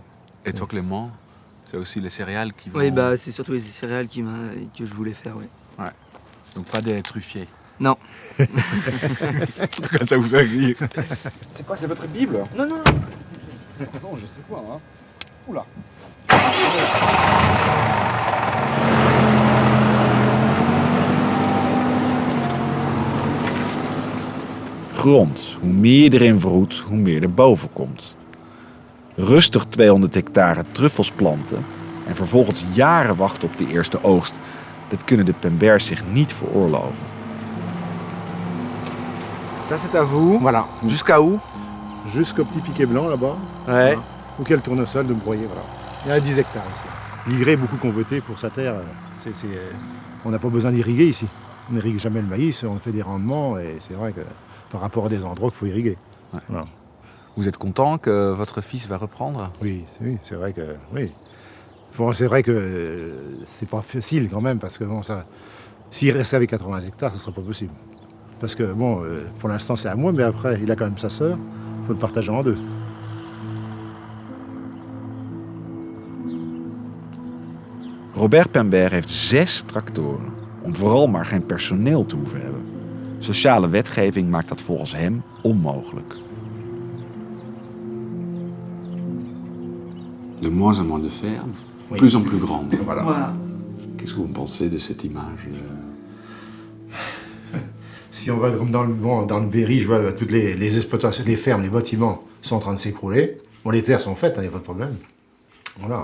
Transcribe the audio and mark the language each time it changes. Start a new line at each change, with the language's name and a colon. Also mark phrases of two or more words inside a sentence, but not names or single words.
French: Et toi, Clément? C'est aussi les céréales qui vont... Oui, bah, c'est surtout les céréales que je voulais faire, oui. Ouais. Donc pas des truffiers. Non. Pourquoi ça vous fait rire? C'est quoi, c'est votre Bible? Non, non, Non, je sais pas, hein. Oula.
Dutch: Grond. Hoe meer je erin verroet, hoe meer er boven komt. Rustig 200 hectare truffels planten en vervolgens jaren wachten op de eerste oogst. Dat kunnen de Pembers zich niet veroorloven.
French: Ça c'est à vous. Voilà. Jusqu'à où? Jusqu'au petit piquet blanc là-bas. Ouais. Auquel le tournesol de broyer, voilà. Il y a 10 hectares ici. L'Igré est beaucoup convoité pour sa terre. On n'a pas besoin d'irriguer ici. On n'irrigue jamais le maïs, on fait des rendements et c'est vrai que par rapport à des endroits qu'il faut irriguer. Ouais. Voilà. Vous êtes content que votre fils va reprendre? Oui, c'est vrai que... Oui. Bon, c'est vrai que c'est pas facile quand même parce que bon, s'il reste avec 80 hectares, ça ne sera pas possible. Parce que bon, pour l'instant c'est à moi, mais après il a quand même sa sœur, il faut le partager en deux.
Dutch: Robert Pember heeft 6 tractoren, om vooral maar geen personeel te hoeven hebben. Sociale wetgeving maakt dat volgens hem onmogelijk.
French: De moins en moins de fermes, Oui. plus en plus grandes. Voilà. Qu'est-ce que vous pensez de cette image? Si on va comme dans le Berry, je vois toutes les exploitations, les fermes, les bâtiments sont en train de s'écrouler. Bon, les terres sont faites, il n'y a pas de problème. Voilà.